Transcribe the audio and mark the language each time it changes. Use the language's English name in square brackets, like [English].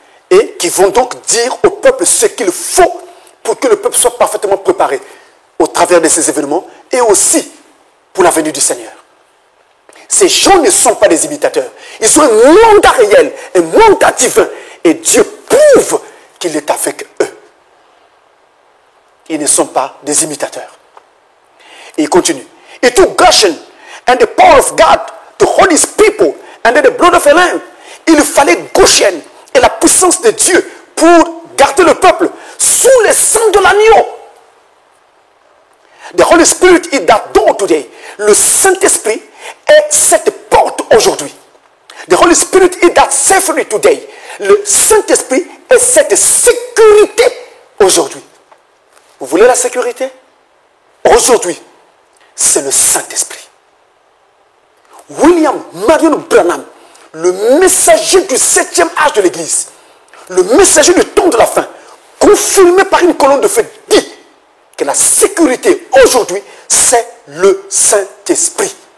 [French] et qui vont donc dire au peuple ce qu'il faut pour que le peuple soit parfaitement préparé au travers de ces événements et aussi pour la venue du Seigneur. Ces gens ne sont pas des imitateurs. Ils ont un mandat réel, un mandat divin. Et Dieu prouve qu'il est avec eux. Ils ne sont pas des imitateurs. Et il continue. [English] It took gushing and the power of God to hold his people under the blood of a lamb. [French] Il fallait Goshen et la puissance de Dieu pour garder le peuple sous le sang de l'agneau. [English] The Holy Spirit is that door today. [French] Le Saint-Esprit est cette porte aujourd'hui. [English] The Holy Spirit is that safety today. [French] Le Saint-Esprit est cette sécurité aujourd'hui. Vous voulez la sécurité? Aujourd'hui, c'est le Saint-Esprit. William Marion Branham, le messager du 7e âge de l'Église, le messager du temps de la fin, confirmé par une colonne de feu, dit que la sécurité aujourd'hui, c'est le Saint-Esprit.